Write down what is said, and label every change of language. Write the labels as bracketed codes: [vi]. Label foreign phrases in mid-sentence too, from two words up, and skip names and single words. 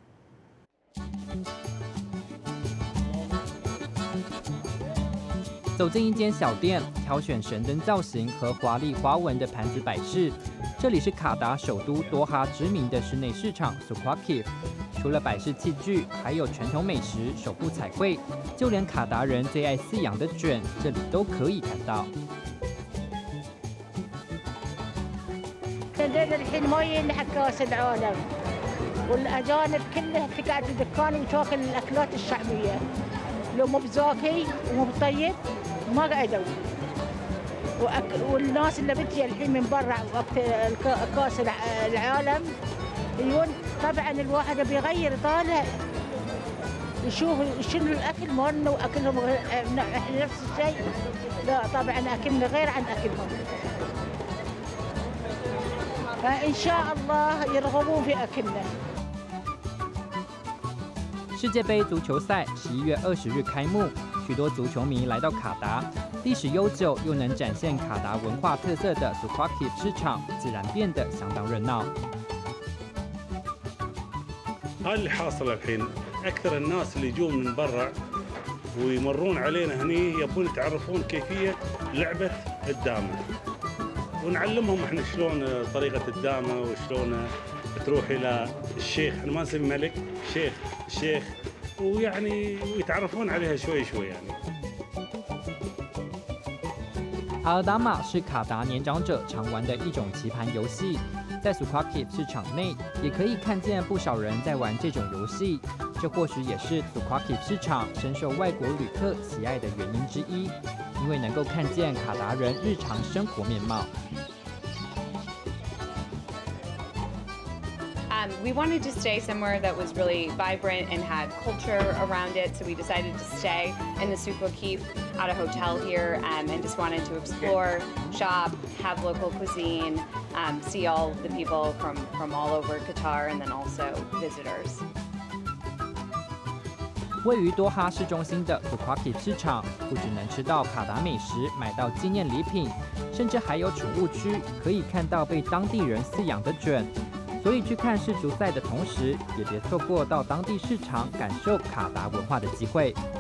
[zh] 走进一间小店，挑选神灯造型和华丽花纹的盘子摆饰。这里是卡达首都多哈知名的室内市场 Talahib。除了摆饰器具，还有传统美食手部彩绘，就连卡达人最爱饲养的卷，这里都可以看到。 [ar] الحين ما ينحك كاس العالم والاجانب كلها تقعد في دكان وتاكل الاكلات الشعبيه لو مو بزاكي ومو بطيب ما قعدوا والناس اللي بتجي الحين من برا وقت كاس العالم يقول طبعا الواحد بيغير طالع يشوف شنو الاكل مالنا واكلهم احنا نفس الشيء لا طبعا اكلنا غير عن اكلهم فان شاء الله يرغبون في اكلنا。 [zh] 世界杯足球赛11月20日开幕，许多足球迷来到卡达，历史悠久又能展现卡达文化特色的 Talahib 市场，自然变得相当热闹。 [ar] هذا اللي حاصل الحين اكثر الناس اللي يجون من برا ويمرون علينا هني يبون يتعرفون كيفيه لعبه الدامه ونعلمهم احنا شلون طريقه الدامه وشلون تروح الى الشيخ، احنا ما نسمي ملك، شيخ ويعني ويتعرفون عليها شوي شوي يعني。 [zh] 阿尔达玛是卡达年长者常玩的一种棋盘游戏，在 Talahib 市场内也可以看见不少人在玩这种游戏，这或许也是 Talahib 市场深受外国旅客喜爱的原因之一，因为能够看见卡达人日常生活面貌。 [en] We wanted to stay somewhere that was really vibrant and had culture around it, so we decided to stay in the Talahib at a hotel here and just wanted to explore, shop, have local cuisine, see all the people from all over Qatar and then also visitors. [zh] 位于多哈市中心的 Talahib 市场，不只能吃到卡达美食，买到纪念礼品，甚至还有宠物区，可以看到被当地人饲养的卷。所以去看世足赛的同时，也别错过到当地市场感受卡达文化的机会。